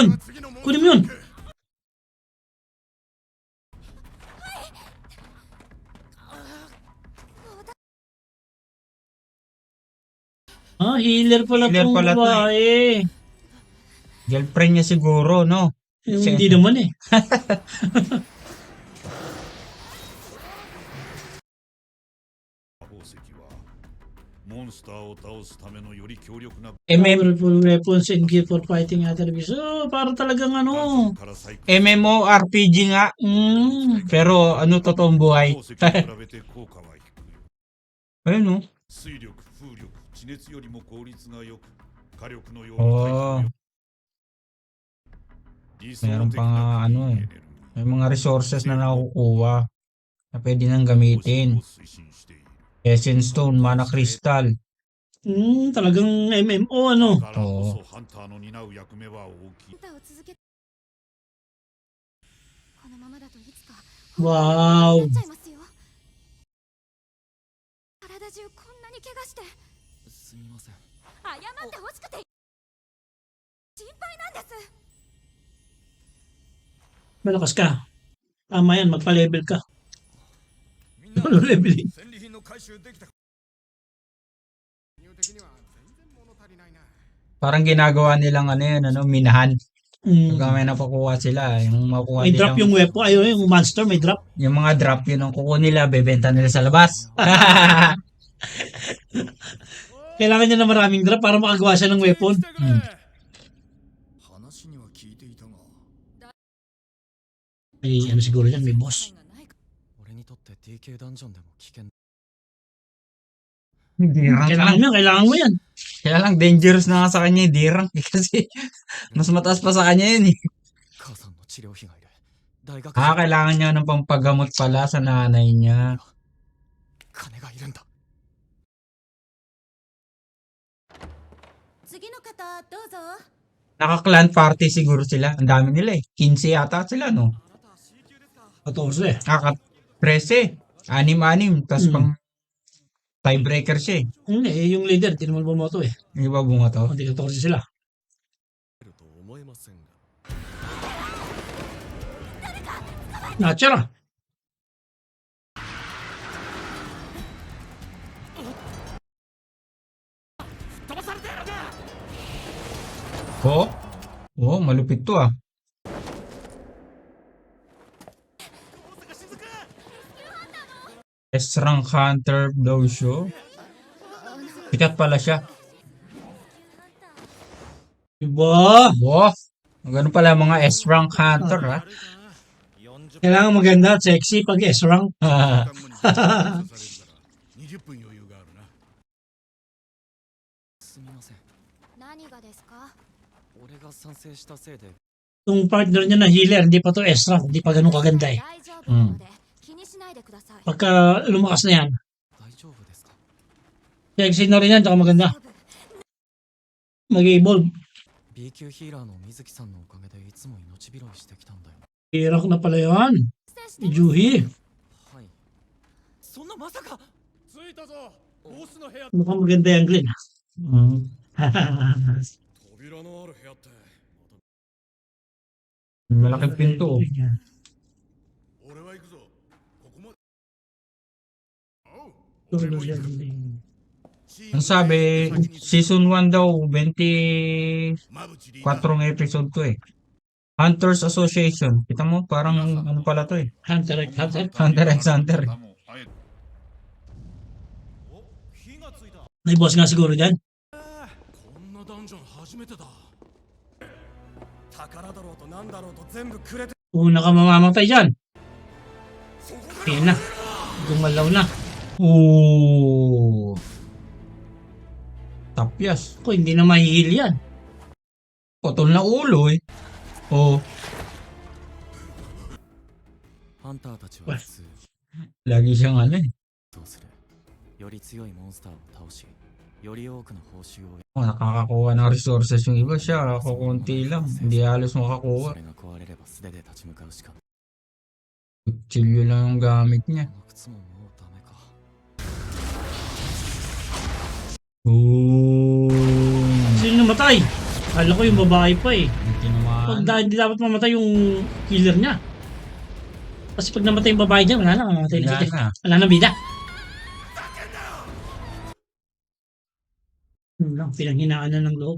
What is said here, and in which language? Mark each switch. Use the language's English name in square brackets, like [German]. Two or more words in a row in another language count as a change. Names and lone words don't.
[Filipino] Kunin mo yun. Healer pala Healer tong pala to eh. babae. Girlfriend niya siguro, no? Yung hindi naman eh. [Japanese] 魔法石はモンスターを倒すためのより強力な [English] Powerful weapons and gear for fighting other enemies. [Filipino] Oh, para talagang ano. [Japanese] から細工 [Filipino] MMORPG nga. Pero ano totoong [Japanese] 魔 [Filipino] buhay? [Japanese] 法石に比べて効果は低い [Filipino] Ayun no? [Japanese] 水力、風力、地熱よりも効率が良く、火力のようおーな理想 [Filipino] Meron [Japanese] 的 [Filipino] pa nga [Japanese] な [Filipino] ano [Japanese] クリーン [Filipino] eh. [Japanese] エネルギー [Filipino] May mga resources na nakukuha na pwede nang gamitin. [Japanese] を推進している [English] Essence Stone, Mana Crystal. [Filipino] Talagang MMO ano. [Japanese] だからこそハンターの担う役目は大きい歌を続けこのままだといつか Wow. なっちゃいますよ体中こんなに怪我してすみません。謝ってほしくて心配なんです [Filipino] Malakas ka. Tama yan, magpa-level ka. Ano leveling? [Japanese] 戦利品の回収できた [Filipino] Parang ginagawa nilang ano yun, ano, minahan. Mm. Pag may napakuha sila, yung makuha May drop yung nilang, weapon. Ayun, yung monster may drop. yung mga drop yun ang kukuha nila, bebenta nila sa labas. Kailangan niya na maraming drop para makagawa siya ng weapon. [Japanese] 話には聞いていたが [Filipino] May ano siguro yan, may boss. [Japanese] 俺にとって DK ダンジョンでも危険。 [Filipino] Dirang Kailangan lang. mo yan, kailangan mo yan. Kaya lang, dangerous na nga sa kanya yung dirang. Kasi, mas mataas pa sa kanya yun eh. [Japanese] 母さんの治療費がいる。大学 [Filipino] Kailangan niya ng pampagamot pala sa nanay niya. [Japanese] 金がいるんだ。次の方どうぞ [Filipino] Naka- [English] clan party [Filipino] siguro sila. Ang dami nila eh. 15 yata sila, no? 14. Kaka 13. 6-6. Tapos Hmm. pang tiebreaker siya eh. Hindi, yung leader, di naman bumoto eh. Hindi ba bunga to? Hindi 14 sila. [Japanese] ると思えませんが [Filipino] Natcha. Oo. Oo, malupit to ah. [English] S-Rank Hunter [Filipino] daw siya. Sikat pala siya. Diba? Wow. Ganun pala mga [English] S-Rank Hunter [Filipino] ha. Kailangan maganda at sexy pag S-rank. [Japanese] 20 分余裕があるな。すみません何がですか？俺が賛成したせいで [Filipino] Yung partner niya na healer, hindi pa to S-rank. Hindi pa ganun kaganda eh. [Japanese] 大丈夫なので気にしないでください。 [Filipino] Pagka lumakas na yan, [Japanese] 大丈夫ですか [Filipino] sexy na rin yan, tsaka maganda. Mag-evolve. [Japanese] B 級ヒーラーの水木さんのおかげでいつも命拾いしてきたんだよ [Filipino] Healer na pala yan. [Japanese] 失礼して Juhi. はいそんなまさか着いたぞ。ボスの部屋。 [Filipino] Mukhang maganda yung Glenn. Mm. [Japanese] 扉のある部屋って。 [Filipino] Malaking pinto. Oh. [Japanese] 俺は行くぞ。ここまで。おう。 [Filipino] Ang sabi, season 1 daw, 24 [Japanese] 馬淵リーダー。 [Filipino] episode to eh. Hunters Association. Kita mo, parang ano pala to eh. Hunter x Hunter. Hunter x Hunter. [Japanese] お、火がついた。 [Filipino] May boss nga siguro dyan. [Japanese] こんなダンジョン初めてだ。宝だろうとなんだろうと全部くれて。 [Filipino] Una ka mamamatay dyan. Ayan na. Gumalaw na. Oh. Tapyas. Ako, hindi na mahihil yan. Putol na ulo eh. Oh. [Japanese] ハンターたちは普通 [Filipino] Lagi siyang ano eh. [Japanese] そうするより強いモンスターを倒しより多くの報酬を [Filipino] Oh, nakakakuha ng resources yung iba siya. Kakunti lang. Hindi halos [Japanese] そ [Filipino] makakuha. [Japanese] れが壊れれば素手で立ち向かうしか [Filipino] Kutsilyo lang yung gamit [Japanese] こ [Filipino] niya. [Japanese] の靴ももうダメか Oh. [Filipino] Sino namatay? Kala ko yung babae pa eh. Hindi naman. Hindi dapat mamatay yung killer niya. Kasi pag namatay yung babae niya, wala na. Mamatay na Wala siya. na. Wala na bida. Yun lang, pinanghinaan na ng loob.